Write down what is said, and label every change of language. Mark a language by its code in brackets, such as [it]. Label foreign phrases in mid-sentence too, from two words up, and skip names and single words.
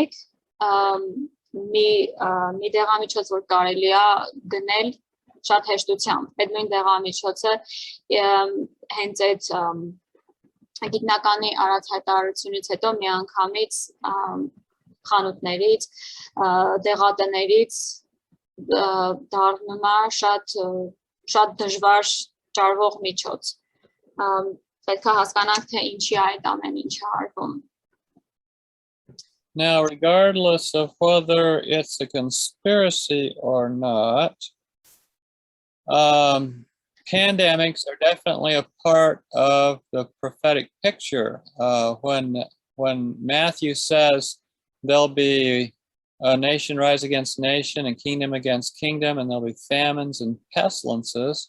[hy] մի դեղամիջոց, որ կարելի է գնել շատ հեշտությամբ, այդ նույն դեղամիջոցը հենց այդ գիտնականի արած հայտարարությունից հետո միանգամից խանութներից, դեղատներից դառնում է շատ դժվար ճարվող միջոց։ Պետք է հասկանանք, թե ինչի է այդ ամեն ինչը արվում։ [en] Now, regardless of whether it's a conspiracy or not, pandemics are definitely a part of the prophetic picture. When Matthew says there'll be a nation rise against nation and kingdom against kingdom, and there'll be famines and pestilences.